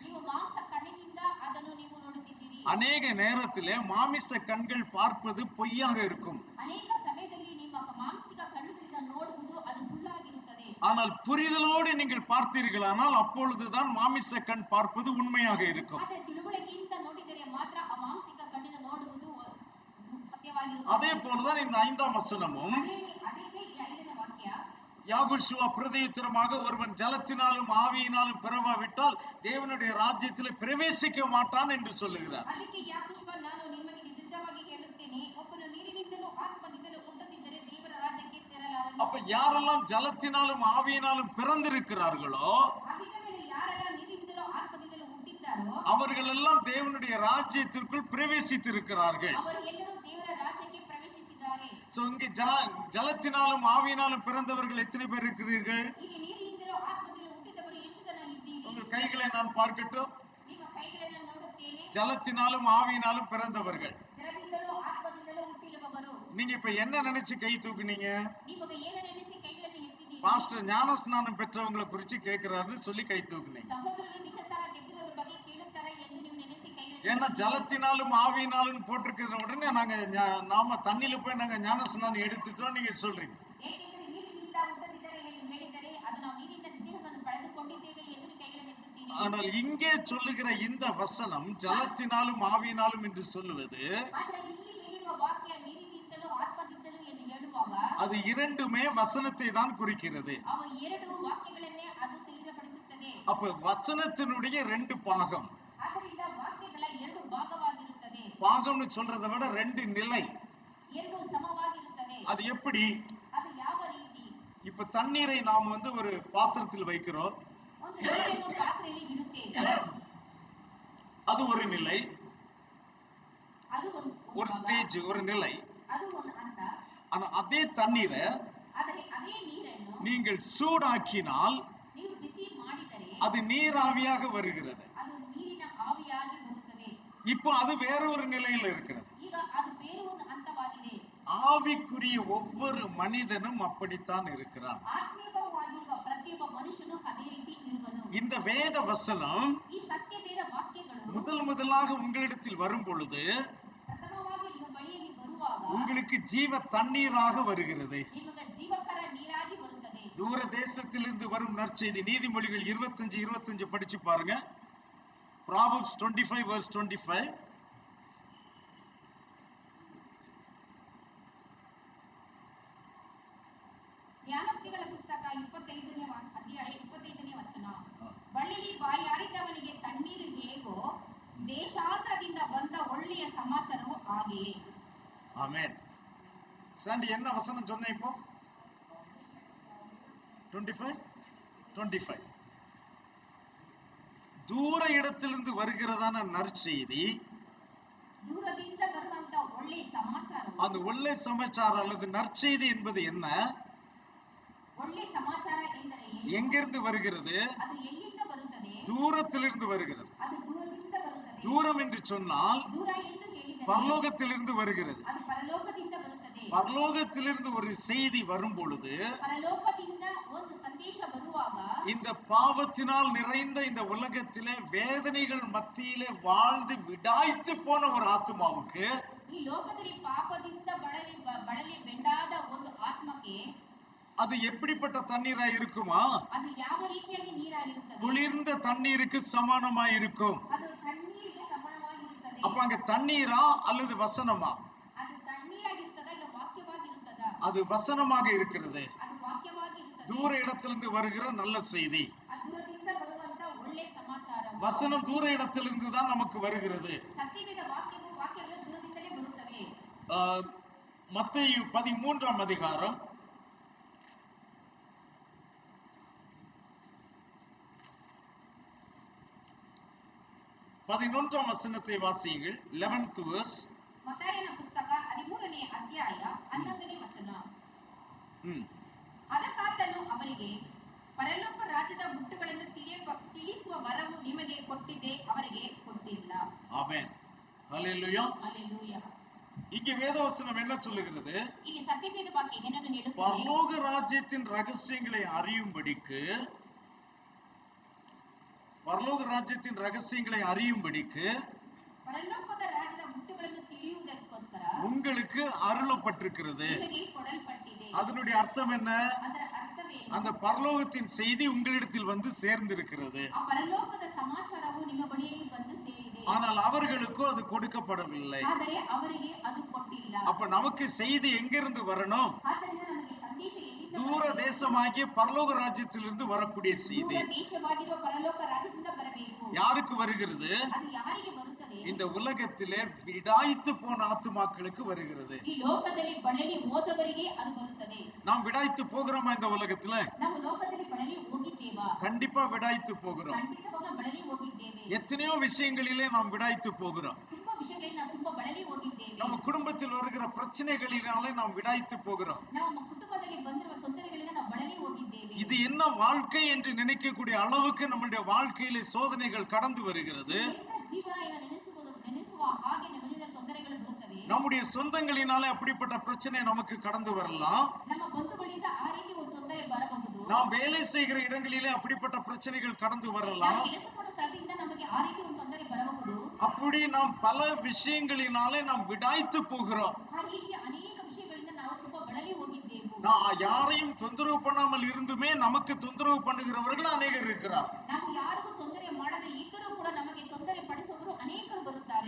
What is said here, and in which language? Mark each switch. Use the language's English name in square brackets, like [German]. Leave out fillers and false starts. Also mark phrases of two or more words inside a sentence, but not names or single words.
[Kannada] ನೀವು ಮಾಂಸ ಕಣ್ಣಿನಿಂದ ಅದನ್ನು ನೀವು ನೋಡುತ್ತಿದ್ದೀರಿ. [Tamil] அநேக நேரத்திலே மாமிச கண்கள் பார்ப்பது பொய்யாக இருக்கும். [Kannada] ಅನೇಕ ಸಮಯದಲ್ಲಿ ನಿಮ್ಮ ಮಾನಸಿಕ ಕಣ್ಣುಗಳಿಂದ ನೋಡುವುದು ಅದು ಸುಳ್ಳಾಗಿರುತ್ತದೆ. [Tamil] ஆனால் புரிதலோடு நீங்கள் பார்த்தீர்களானால் அப்பொழுதுதான் மாமிச கண் பார்ப்பது உண்மையாக இருக்கும். [Kannada] ಆದರೆ ತಿಳುವಳಿಕೆಯಿಂದ ನೋಡಿದರೆ ಮಾತ್ರ ಆ ಮಾನಸಿಕ ಕಣ್ಣಿಂದ ನೋಡುವುದು ಸತ್ಯವಾಗಿರುತ್ತದೆ. [Tamil] அதே போலதான் இந்த 5ஆம் வசனமும் [Kannada] ಅದಕ್ಕೆ ಈ 5ನೇ ವಾಕ್ಯ, [Tamil] யாகோஷுவா பிரதியுத்தரமாக ஒருவன் ஜலத்தினாலும் ஆவியினாலும் பிறவாவிட்டால் தேவனுடைய ராஜ்யத்திலே பிரவேசிக்க மாட்டான் என்று சொல்லுகிறார். [Kannada] ಅದಕ್ಕೆ ಯಾಕೋಬ, ನಾನು ನಿಮಗೆ ನಿಜವಾಗಿ ಹೇಳುತ್ತೇನೆ, ಒಬ್ಬನು ನೀರಿನಿಂದಲೂ ಆತ್ಮದಿಂದಲೂ ಹುಟ್ಟದಿದ್ದರೆ ದೇವರ ರಾಜ್ಯಕ್ಕೆ ಸೇರಲಾರನು. [Tamil] அப்ப யாரெல்லாம் ஜலத்தினாலும் ஆவியினாலும் பிறந்திருக்கிறார்களோ [Kannada] ಹಾಗಿದ್ದ ಮೇಲೆ ಯಾರೆಲ್ಲ ನೀರಿನಿಂದಲೂ ಆತ್ಮದಿಂದಲೂ ಹುಟ್ಟಿದ್ದಾರೋ [Tamil] அவர்கள் எல்லாம் தேவனுடைய ராஜ்யத்திற்குள் பிரவேசித்திருக்கிறார்கள். [Kannada] ಅವರು ಎಲ್ಲರೂ ದೇವರ ರಾಜ್ಯಕ್ಕೆ ಪ್ರವೇಶಿಸಿದ್ದಾರೆ. [Tamil] சோ இங்க ஜலத்தினாலும் ஆவியினாலும் பிறந்தவர்கள் எத்தனை பேர் இருக்கிறீர்கள்? [Kannada] ಇಲ್ಲಿ ನೀರಿನಿಂದಲೂ ಆತ್ಮದಿಂದಲೂ ಹುಟ್ಟಿದವರು ಎಷ್ಟು ಜನ ಇದ್ದೀರಿ? [Tamil] உங்கள் கைகளை நான் பார்க்கட்டும். [Kannada] ನಿಮ್ಮ ಕೈಗಳನ್ನು ನೋಡುತ್ತೇನೆ. [Tamil] ஜலத்தினாலும் ஆவியினாலும் பிறந்தவர்கள். [Kannada] ಜಲದಿಂದಲೂ ಆತ್ಮದಿಂದಲೂ ಹುಟ್ಟಿರುವವರು. [Tamil] நீங்க இப்ப என்ன நினைச்சு கை தூக்குனீங்க? [Kannada] ನಿಮಗೆ ಏನು ನೆನೆಸಿ ಕೈಗಳನ್ನು ಎತ್ತಿದ್ದೀರಿ? [Tamil] பாஸ்டர் ஞானஸ்நானம் பெற்றவங்களை குறிச்சு கேட்கிறாருன்னு சொல்லி கை தூக்குனீங்க. [Kannada] ಸಹೋದರರು ದೀಕ್ಷಾಸ್ನಾನ ಗೆದ್ದಿರೋದ್ರ ಬಗ್ಗೆ ಕೇಳುತ್ತಾರೆ ಎಂದು ನೀವು ನೆನೆಸಿ ಕೈಗಳನ್ನು [Tamil] ஏன்னா ஜலத்தினாலும் ஆவியினாலும் போட்டிருக்கிற உடனே நாம தண்ணியில போய் நாங்க ஞானஸ்நானம் எடுத்துட்டோம் நீங்க சொல்றீங்க. [Kannada] ಏಕೆಂದರೆ ನೀರಿನಿಂದ ಹುಟ್ಟದಿದ್ದರೆ ಎಂದು ಹೇಳಿದರೆ ಅದು ನಾವು ನೀರಿನಿಂದ ದೀಕ್ಷಾಸ್ನಾನ ಪಡೆದುಕೊಂಡಿದ್ದೇವೆ ಎಂದು ನೀವು ಕೈಗಳನ್ನು ಎತ್ತುತ್ತೀರಿ. [Tamil] ஆனால் இங்கே சொல்லுகிற இந்த வசனம் ஜலத்தினாலும் ஆவியினாலும் என்று சொல்லுவது [Kannada] ಆದರೆ ಇಲ್ಲಿ ಹೇಳಿರುವ ವಾಕ್ಯ ನೀರಿನಿಂದಲೂ ಆತ್ಮದಿಂದಲೂ ಎಂದು ಹೇಳುವಾಗ [Tamil] அது இரண்டுமே வசனத்தை தான் குறிக்கிறது. [Kannada] ಅವು ಎರಡು ವಾಕ್ಯಗಳನ್ನೇ ಅದು ತಿಳಿಸಪಡಿಸುತ್ತದೆ. [Tamil] அப்ப வசனத்தினுடைய ரெண்டு பாகம். [Kannada] ಆದ್ದರಿಂದ ವಾಕ್ಯಗಳ ಎರಡು ಭಾಗವಾಗಿರುತ್ತದೆ. [Tamil] பாகம்னு சொல்றதை விட ரெண்டு நிலை. [Kannada] ಎರಡು ಸಮವಾಗಿರುತ್ತದೆ. [Tamil] அது எப்படி? [Kannada] ಅದು ಯಾವ ರೀತಿ? [Tamil] இப்ப தண்ணீரை நாம் ஒரு பாத்திரத்தில் வைக்கிறோம். [Kannada] ಒಂದು ನೀರನ್ನು ಪಾತ್ರೆಯಲ್ಲಿ ಇಡುತ್ತೇವೆ. [Tamil] அது ஒரு நிலை, [Kannada] ಅದು [Tamil] ஒரு ஸ்டேஜ், ஒரு நிலை. [Kannada] ಅದು ಒಂದು ಹಂತ. [Tamil] ஆனா அதே தண்ணீரை [Kannada] ಆದರೆ ಅದೇ ನೀರನ್ನು [Tamil] நீங்கள் சூடாக்கினால் [Kannada] ನೀವು ಬಿಸಿ ಮಾಡಿದರೆ [Tamil] அது நீராவியாக வருகிறது. [Kannada] ಅದು ನೀರಿನ ಆವಿಯಾಗಿ ಬರುತ್ತದೆ. [Tamil] இப்போ அது வேற ஒரு நிலையில இருக்கிறது. [Kannada] ಈಗ ಅದು ಬೇರೆ ಒಂದು ಹಂತವಾಗಿದೆ. [Tamil] ஆவிக்குரிய ஒவ்வொரு மனிதனும் அப்படித்தான் இருக்கிறான். [Kannada] ಆತ್ಮೀಯವಾಗಿರುವ ಪ್ರತಿಯೊಬ್ಬ ಮನುಷ್ಯನು ಅದೇ ರೀತಿ ಇರುವನು. [Tamil] இந்த வேத வசனம் [Kannada] ಈ ಸತ್ಯವೇದ ವಾಕ್ಯಗಳು [Tamil] முதலாக உங்களிடத்தில் வரும் பொழுது [Kannada] ಪ್ರಥಮವಾಗಿ ನಿಮ್ಮ ಬಳಿಯಲ್ಲಿ ಬರುವಾಗ [Tamil] உங்களுக்கு ஜீவ தண்ணீராக வருகிறது. [Kannada] ನಿಮಗೆ ಜೀವಕರ ನೀರಾಗಿ ಬರುತ್ತದೆ. [Tamil] தூர தேசத்திலிருந்து வரும் நற்செய்தி. நீதிமொழிகள் 25:25 படிச்சு பாருங்க. [English] Proverbs 25:25. [Kannada] ಜ್ಞಾನೋಕ್ತಿಗಳ ಪುಸ್ತಕ 25ನೇ ಅಧ್ಯಾಯ 25ನೇ ವಚನ. ಬಳ್ಳಿಲಿ ಬಾಯಾರಿದವನಿಗೆ ತಣ್ಣೀರು ಹೇಗೋ ದೇಶಾಂತರದಿಂದ ಬಂದ ಒಳ್ಳೆಯ ಸಮಾಚಾರವು ಹಾಗೆಯೇ. [Tamil] ஆமென். சாண்டி என்ன வசனம் சொன்ன இப்போ? 25 தூர இடத்திலிருந்து வருகிறதான நற்செய்தி, [Kannada] ದೂರದಿಂದ ಬರುವಂತ ಒಳ್ಳೆಯ ಸಮಾಚಾರ. [Tamil] அந்த ಒಳ್ಳೆಯ சமாச்சாரம் அல்லது நற்செய்தி என்பது என்ன? [Kannada] ಒಳ್ಳೆಯ ಸಮಾಚಾರ ಎಂದರೆ [Tamil] எங்கிருந்து வருகிறது? [Kannada] ಅದು ಎಲ್ಲಿಂದ ಬರುತ್ತದೆ? [Tamil] தூரத்திலிருந்து வருகிறது. [Kannada] ಅದು ದೂರದಿಂದ ಬರುತ್ತದೆ. [Tamil] தூரம் என்று சொன்னால் [Kannada] ದೂರ ಎಂದು ಹೇಳಿದರೆ [Tamil] பரலோகத்திலிருந்து வருகிறது. [Kannada] ಅದು ಪರಲೋಕದಿಂದ ಬರುತ್ತದೆ. [Tamil] பரலோகத்திலிருந்து ஒரு செய்தி வரும் பொழுது, [Kannada] ಪರಲೋಕದಿಂದ ಒಂದು ಸಂದೇಶ ಬರುವಾಗ, [Tamil] இந்த பாவத்தினால் நிறைந்த இந்த உலகத்திலே வேதனைகள் மத்தியிலே வாழ்ந்து விடாய்த்து போன ஒரு ஆத்மாவுக்கு, [Kannada] ಈ ಲೋಕದಲ್ಲಿ ಪಾಪದಿಂದ ಬಳಲಿ ಬೆಂಡಾದ ಒಂದು ಆತ್ಮಕ್ಕೆ [Tamil] அது எப்படிப்பட்ட தண்ணீரா இருக்குமா? [Kannada] ಅದು ಯಾವ ರೀತಿಯಾಗಿ ನೀರಾಗಿರುತ್ತದೆ? [Tamil] குளிர்ந்த தண்ணீருக்கு சமானமாய் இருக்கும். [Kannada] ಅದು ತಣ್ಣೀರಿಗೆ ಸಮಾನವಾಗಿರುತ್ತದೆ. [Tamil] அப்ப அங்க தண்ணீரா அல்லது வசனமா? [Kannada] ಅದು ತಣ್ಣೀರಾಗಿರುತ್ತದಾ ಇಲ್ಲ ವಾಕ್ಯವಾಗಿರುತ್ತದಾ? [Tamil] அது வசனமாக இருக்கிறது. [Kannada] ಅದು ವಾಕ್ಯವಾಗಿರುತ್ತದೆ. [Tamil] தூர இடத்திலிருந்து வருகிற நல்ல செய்தி. [Kannada] ಅದು ದೂರದಿಂದ ಬರುವಂತ ಒಳ್ಳೆ ಸಮಾಚಾರ. [Tamil] வசனம் தூர இடத்திலிருந்து தான் நமக்கு வருகிறது. [Kannada] ಸತ್ಯವೇದ ವಾಕ್ಯಗಳು ದೂರದಿಂದಲೇ ಬರುತ್ತವೆ. [Tamil] மத்தேயு 13ஆம் அதிகாரம் 11ஆம் வசனத்தை வாசியுங்கள். [English] 11th verse. [Kannada] ಮತ್ತಾಯನ ಪುಸ್ತಕ 13ನೇ ಅಧ್ಯಾಯ 11ನೇ ವಚನ. ಅದಕ್ಕಾತನು ಅವರಿಗೆ, ಪರಲೋಕ ರಾಜ್ಯದ ಗುಟ್ಟುಗಳನ್ನು ತಿಳಿಸುವ ವರವು ನಿಮಗೆ ಕೊಟ್ಟಿದ್ದೆ, ಅವರಿಗೆ ಕೊಟ್ಟಿಲ್ಲ. ಆಮೆನ್. [Tamil] ஹல்லேலூயா. ஹல்லேலூயா. இங்கே வேதவசனம் என்ன சொல்லுகிறது? [Kannada] ಇಲ್ಲಿ ಸತ್ಯವೇದ ವಾಕ್ಯ ಏನನ್ನು ಹೇಳುತ್ತದೆ? [Tamil] பரலோக ராஜ்யத்தின் ரகசியங்களை அறியும்படிக்கு, பரலோக ராஜ்யத்தின் ரகசியங்களை அறியும்படிக்கு [Kannada] பரலோகದ ರಾಜ್ಯದ ಗುಟ್ಟುಗಳನ್ನು ತಿಳಿಯುವುದಕ್ಕೋಸ್ಕರ [Tamil] உங்களுக்கு அருளப்பட்டிருக்கிறது. [Kannada] ನಿಮಗೆ ಕೊಡಲ್ಪಟ್ಟಿದೆ. [Tamil] அதனுடைய அர்த்தம் என்ன? [Kannada] ಅದರ ಅರ್ಥವೇನು? [Tamil] அந்த பரலோகத்தின் செய்தி உங்களிடத்தில் வந்து சேர்ந்திருக்கிறது. [Kannada] ಆ ಪರಲೋಕದ ಸಮಾಚಾರವು ನಿಮ್ಮ ಬಳಿಯಲ್ಲಿ ಬಂದು ಸೇರಿದೆ. [Tamil] ஆனால் அவர்களுக்கோ அது கொடுக்கப்படவில்லை. [Kannada] ಆದರೆ ಅವರಿಗೆ ಅದು ಕೊಟ್ಟಿಲ್ಲ. [Tamil] அப்ப நமக்கு செய்தி எங்கிருந்து வரணும்? [Kannada] ಆದ್ದರಿಂದ ನಮಗೆ ಸಂದೇಶ ಎಲ್ಲಿಂದ? [Tamil] தூர தேசமாகிய பரலோக ராஜ்யத்திலிருந்து வரக்கூடிய செய்தி. [Kannada] ದೂರ ದೇಶವಾಗಿರುವ ಪರಲೋಕ ರಾಜ್ಯದಿಂದ ಬರಬೇಕು. [Tamil] யாருக்கு வருகிறது? [Kannada] ಅದು ಯಾರಿಗೆ ಬರುತ್ತದೆ? [Tamil] இந்த உலகத்திலே விடாய்த்து போன ஆத்துமாக்களுக்கு வருகிறது. [Kannada] ಈ ಲೋಕದಲ್ಲಿ ಬಳಲಿ ಹೋದವರಿಗೆ ಅದು ಬರುತ್ತದೆ. [Tamil] நாம் விடாய்த்து போகிறோமா இந்த உலகத்துல? [Kannada] ನಾವು ಲೋಕದಲ್ಲಿ ಬಳಲಿ ಹೋಗಿದ್ದೇವಾ? [Tamil] கண்டிப்பா விடாய்த்து போகிறோம். [Kannada] ಖಂಡಿತವಾಗಿ ಬಳಲಿ ಹೋಗಿದ್ದೇವೆ. [Tamil] எத்தனையோ விஷயங்களிலே நாம் விடாய்த்து போகிறோம். [Kannada] ತುಂಬಾ ವಿಷಯಗಳಲ್ಲಿ ನಾವು ತುಂಬಾ ಬಳಲಿ ಹೋಗಿದ್ದೇವೆ. [Tamil] நம்ம குடும்பத்தில் வருகிற பிரச்சனைகளினாலே நாம் விடாய்த்து போகிறோம். [Kannada] ನಮ್ಮ ಕುಟುಂಬದಲ್ಲಿ ಬಂದಿರುವ ತೊಂದರೆಗಳಿಂದ ನಾವು ಬಳಲಿ ಹೋಗಿದ್ದೇವೆ. [Tamil] இது என்ன வாழ்க்கை என்று நினைக்கக்கூடிய அளவுக்கு நம்முடைய வாழ்க்கையிலே சோதனைகள் கடந்து வருகிறது. [Kannada] ಜೀವನ ನೆನೆಸುವ ಹಾಗೆ ನಮ್ಮ ತೊಂದರೆಗಳು ಬರುತ್ತವೆ. [Tamil] நம்முடைய சொந்தங்களினாலே அப்படிப்பட்ட பிரச்சனை நமக்கு கடந்து வரலாம். [Kannada] ನಮ್ಮ ಬಂಧುಗಳಿಂದ ಆ ರೀತಿ ಒಂದು ತೊಂದರೆ ಬರಬಹುದು. [Tamil] நாம் வேலை செய்கிற இடங்களிலே அப்படிப்பட்ட பிரச்சனைகள் கடந்து வரலாம். [Kannada] ಕೆಲಸ ಮಾಡೋ ಸ್ಥಳದಿಂದ ನಮಗೆ ಆ ರೀತಿ ಒಂದು ತೊಂದರೆ ಬರಬಹುದು. [Tamil] அப்படி நாம் பல விஷயங்களினாலே நாம் விடாய்த்து போகிறோம். [Kannada] ಆ ರೀತಿಯ ಅನೇಕ ವಿಷಯಗಳಿಂದ ನಾವು ತುಂಬಾ ಬಳಲಿ ಹೋಗಿದ್ದೇವೆ. [Tamil] யாரையும் தொந்தரவு பண்ணாமல் இருந்துமே நமக்கு தொந்தரவு பண்ணுகிறவர்கள் அநேகர் இருக்கிறார். [Kannada] ನಾವು ಯಾರಿಗೂ ತೊಂದರೆ ಮಾಡದೆ ಇದ್ದರೂ ಕೂಡ ನಮಗೆ ತೊಂದರೆ ಪಡಿಸುವವರು ಅನೇಕರು ಬರುತ್ತಾರೆ.